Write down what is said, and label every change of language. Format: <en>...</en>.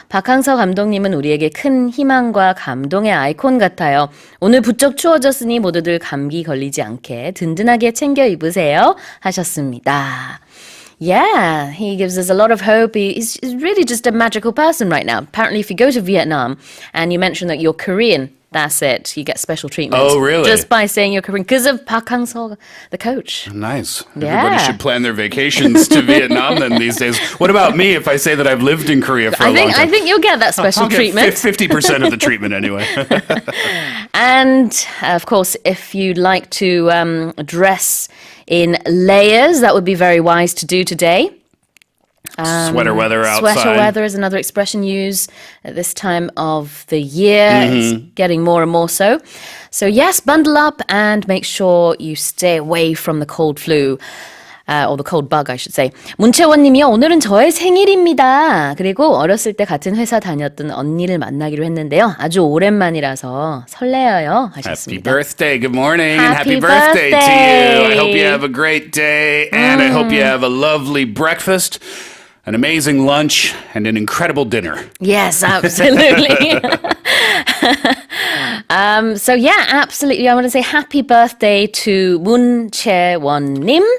<ko>박항서 감독님은 우리에게 큰 희망과 감동의 아이콘 같아요. 오늘 부쩍 추워졌으니 모두들 감기 걸리지 않게 든든하게 챙겨 입으세요. 하셨습니다.</ko> <en>Yeah, he gives us a lot of hope. He's really just a magical person right now. Apparently, if you go to Vietnam and you mention that you're Korean, that's it. You get special treatment. Oh, really? Just by saying you're Korean because of Park Hang-seo, the coach. Nice. Yeah. Everybody should plan their vacations to Vietnam then these days. What about me if I say that I've lived in Korea for a long time? I think you'll get that special treatment. 50% of the treatment anyway. And, of course, if you'd like to dress in layers, that would be very wise to do today. Sweater weather outside. Sweater weather is another expression used at this time of the year. It's getting more and more so. So yes, bundle up and make sure you stay away from the cold flu. or the cold bug, I should say.</en> <ko>문채원님이요. 오늘은 저의 생일입니다. 그리고 어렸을 때 같은 회사 다녔던 언니를 만나기로 했는데요. 아주 오랜만이라서 설레어요.</ko> <en>Happy</en> <ko>하셨습니다.</ko> <en>birthday. Good morning. And Happy happy birthday to birthday. you. I hope you have a great day. And I hope you have a lovely breakfast, an amazing lunch, and an incredible dinner. Yes, absolutely. So yeah, absolutely. I want to say happy birthday to 문채원님.</en>